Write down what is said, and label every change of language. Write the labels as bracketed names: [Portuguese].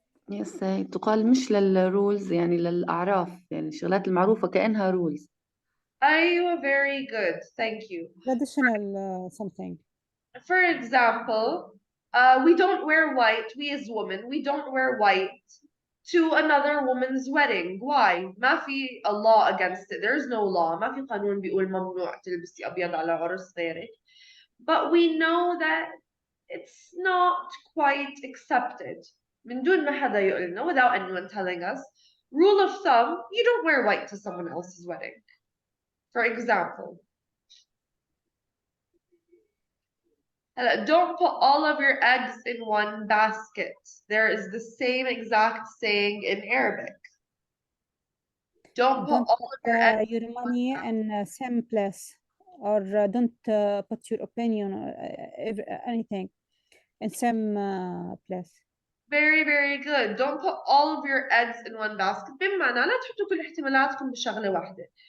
[Arabic] يس تقال مش للرولز يعني للأعراف يعني الشغلات المعروفة كأنها رولز. [English] أيوة very good. Thank you. Traditional something. For example, we don't wear white. We as women, we don't wear white to another woman's wedding. Why? [Arabic] ما في [English] a law against it. There's no law. [Arabic] ما في قانون بيقول ممنوع تلبسي أبيض على عرس غيرك. [English] But we know that it's not quite accepted. [Arabic] من دون ما حدا يقولنا, [English] without anyone telling us. Rule of thumb, you don't wear white to someone else's wedding. For example. Don't put all of your eggs in one basket. There is the same exact saying in Arabic. Don't put all of your eggs your money in same place, or don't put your opinion or anything in same place. Very, very good. Don't put all of your eggs in one basket. [Arabic] بمعنى لا تحطوا كل احتمالاتكم بشغلة واحدة.